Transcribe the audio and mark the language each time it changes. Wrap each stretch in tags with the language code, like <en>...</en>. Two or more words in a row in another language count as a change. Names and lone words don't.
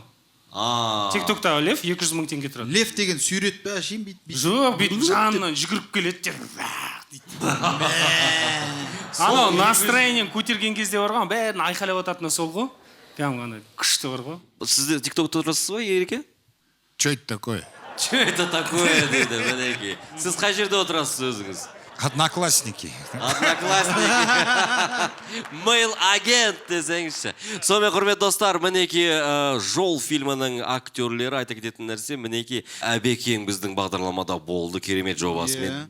<kk>Тиктоктағы Лев 200 мың теңге тұрады. Лев деген сурет пе, әшейін бүйтіп. Жоқ, бүйтіп жанынан жүгіріп келеді. Анау настроениен көтерген кезде бар ғой, бәрін айқайлап ататыны сол ғой. Кәдімгі күшті бар ғой. Сіз тиктокта отырасыз ба, Ереке?</kk> <ru>Что это такое? Что это такое,</ru> <kk>дейді, мінеки. Сіз қай жерде отырасыз өзіңіз? Одноклассники. Mail агент десеңізші. Сонымен құрметті достар, мінеки Жол фильмінің актерлері айта кететін нәрсе, мінеки Әбекең біздің бағдарламада болды, керемет жобасымен.</kk>